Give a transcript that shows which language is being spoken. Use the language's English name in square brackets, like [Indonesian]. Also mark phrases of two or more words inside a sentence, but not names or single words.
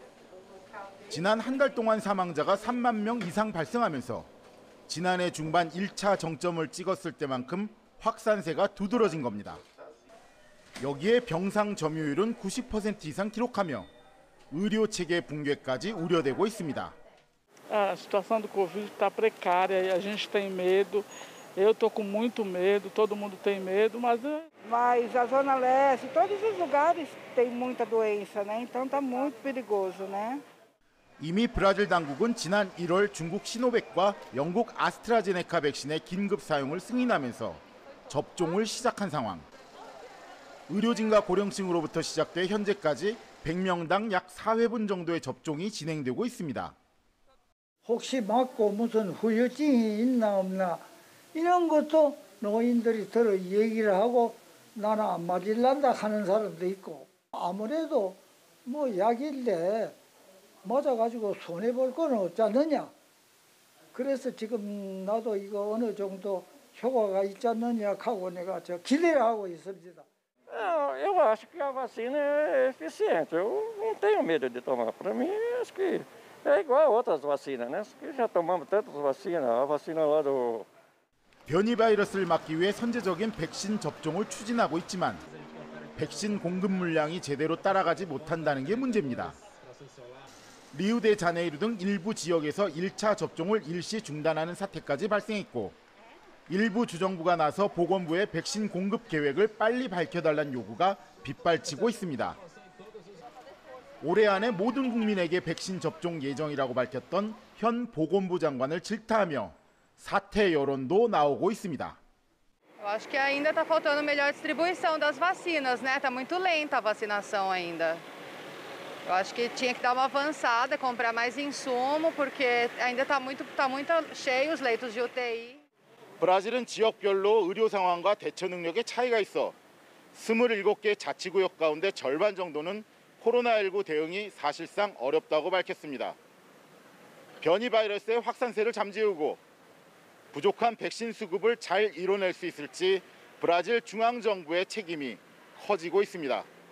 [Korean] 지난 한 달 동안 사망자가 3만 명 이상 발생하면서 지난해 중반 1차 정점을 찍었을 때만큼 확산세가 두드러진 겁니다. 여기에 병상 점유율은 90% 이상 기록하며 의료 체계 붕괴까지 우려되고 있습니다. [Portuguese] A situação do Covid está precária e a gente tem medo. Eu estou com muito medo, todo mundo tem medo, mas a Zona Leste, todos os lugares têm muita doença, né? Então está muito perigoso, né? [Korean] 이미 브라질 당국은 지난 1월 중국 시노백과 영국 아스트라제네카 백신의 긴급 사용을 승인하면서 접종을 시작한 상황. 의료진과 고령층으로부터 시작돼 현재까지 100명당 약 4회분 정도의 접종이 진행되고 있습니다. 혹시 맞고 무슨 후유증이 있나 없나 이런 것도 노인들이 들어 얘기를 하고 나는 안 맞을란다 하는 사람도 있고 아무래도 뭐 약인데 맞아가지고 손해볼 건 없지 않느냐. 그래서 지금 나도 이거 어느 정도 효과가 있지 않느냐 하고 내가 기대를 하고 있습니다. [Portuguese] Eu acho que a vacina é eficiente. Eu não tenho medo de tomar. Para mim, acho que é igual a outras vacinas, né? Já tomamos tantas vacinas. A vacina lá do... [Korean] 변이 바이러스를 막기 위해 선제적인 백신 접종을 추진하고 있지만 백신 공급 물량이 제대로 따라가지 못한다는 게 문제입니다. 리우데자네이루 등 일부 지역에서 1차 접종을 일시 중단하는 사태까지 발생했고 일부 주정부가 나서 보건부의 백신 공급 계획을 빨리 밝혀달라는 요구가 빗발치고 있습니다. 올해 안에 모든 국민에게 백신 접종 예정이라고 밝혔던 현 보건부 장관을 질타하며 사퇴 여론도 나오고 있습니다. [Portuguese] Eu acho que ainda está faltando melhor distribuição das vacinas, né? Está muito lenta a vacinação ainda. Eu acho que tinha que dar uma avançada, comprar mais insumo, porque ainda está muito cheio os leitos de UTI. [Korean] 브라질은 지역별로 의료 상황과 대처 능력에 차이가 있어 27개 자치구역 가운데 절반 정도는 코로나19 대응이 사실상 어렵다고 밝혔습니다. 변이 바이러스의 확산세를 잠재우고 부족한 백신 수급을 잘 이뤄낼 수 있을지 브라질 중앙정부의 책임이 커지고 있습니다.